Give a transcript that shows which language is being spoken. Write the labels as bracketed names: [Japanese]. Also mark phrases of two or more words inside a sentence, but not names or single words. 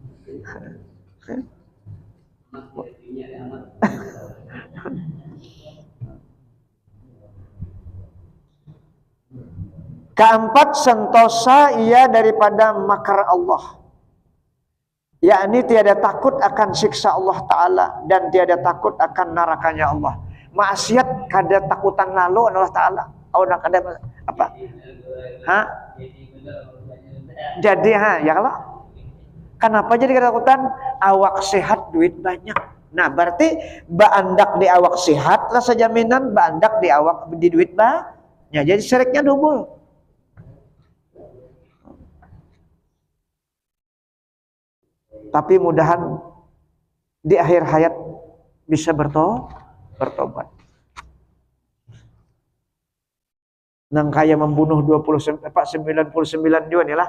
[Indonesian] Keempat, sentosa ia daripada makar Allah, yakni tiada takut akan siksa Allah Ta'ala dan tiada takut akan nerakanya Allah. [Banjar] Maksiat kada takutan lalu Allah Ta'ala. [Indonesian] Oh, nak ada apa? Hah? Jadi ya kalau kenapa jadi ketakutan? Awak sehat, duit banyak. [Banjar] Nah, berarti baandak di awak sehat lah sejaminan, baandak di awak di duit banyak. [Indonesian] Jadi syiriknya double. Tapi mudahan di akhir hayat bisa bertobat. [Banjar] Nang kaya membunuh 99 juga nih lah.